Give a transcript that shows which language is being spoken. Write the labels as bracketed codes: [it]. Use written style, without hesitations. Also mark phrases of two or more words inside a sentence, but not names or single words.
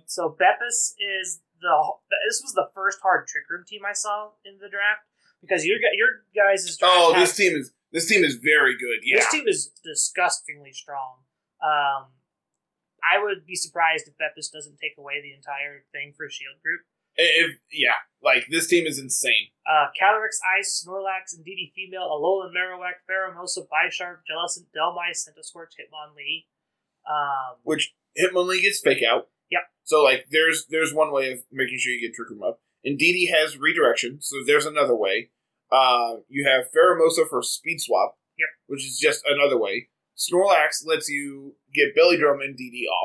[en] So Beppis is this was the first hard Trick Room team I saw in the draft because your guys' draft. Oh, this team is very good. Yeah, this team is disgustingly strong. I would be surprised if Beppis doesn't take away the entire thing for Shield Group. This team is insane. Calyrex Ice, Snorlax, Indeedee Female, Alolan Marowak, Pheromosa, Bisharp, Jellicent, Delmice, Centiskorch, Hitmonlee. Which Hitmonlee gets Fake Out. Yep. So, there's one way of making sure you get Trick Room up. Indeedee has Redirection, so there's another way. You have Pheromosa for Speed Swap. Yep. Which is just another way. Snorlax lets you get Belly Drum Indeedee off.